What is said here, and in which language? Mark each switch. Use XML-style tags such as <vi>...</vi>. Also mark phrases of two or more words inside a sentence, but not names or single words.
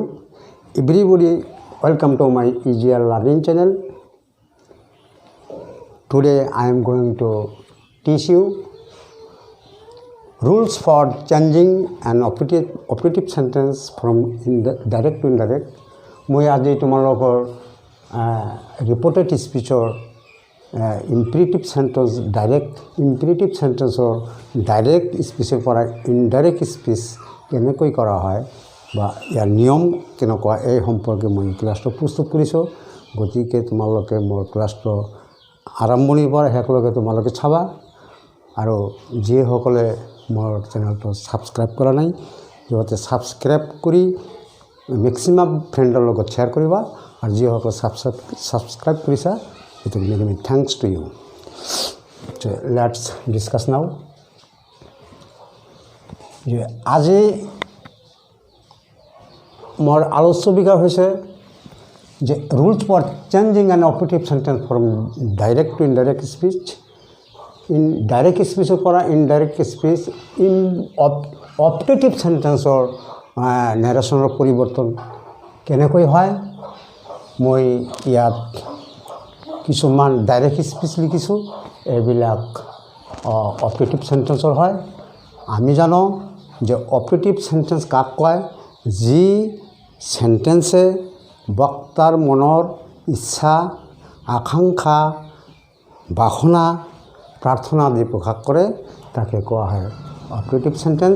<en>Everybody, welcome to my easier learning channel. Today I am going to teach you rules for changing an operative sentence from direct to indirect.</en> <as>মই আজি তোমালোকৰ</as> <en>reported speech imperative sentence imperative sentence direct speech</en> <as>পৰা</as> <en>indirect speech</en> <as>কেনেকৈ কৰা হয় বা ইয়াৰ নিয়ম কেনেকুৱা এই সম্পৰ্কে মই ক্লাছটো প্ৰস্তুত কৰিছোঁ। গতিকে তোমালোকে মোৰ ক্লাছটো আৰম্ভণিৰ পৰা শেষলৈকে তোমালোকে চাবা আৰু যিসকলে মোৰ চেনেলটো ছাবস্ক্ৰাইব কৰা নাই সিহঁতে ছাবস্ক্ৰাইব কৰি</as> <en>maximum friend</en> <as>লগত শ্বেয়াৰ কৰিবা আৰু যিসকলে ছাবস্ক্ৰাইব কৰিছা সেইটো</as> <en>many thanks to you. let's discuss now.</en> <as>আজি মোৰ আলোচ্য বিষয় হৈছে যে</as> <en>rules for changing an operative sentence from direct to indirect speech. In direct speech পৰা indirect speech in operative sentence narrationৰ</en> <as>পৰিৱৰ্তন কেনেকৈ হয়। মই ইয়াত কিছুমান</as> <en>direct speech</en> <as>লিখিছোঁ, এইবিলাক</as> <en>operative sentence</en> <as>হয়। আমি জানো যে</as> <en>operative sentence</en> <as>কাক কয়, যি সেন্টেন্সে বক্তাৰ মনৰ ইচ্ছা আকাংক্ষা বাসনা প্ৰাৰ্থনা আদি প্ৰকাশ কৰে তাকে কোৱা হয়</as> <en>operative sentence.</en>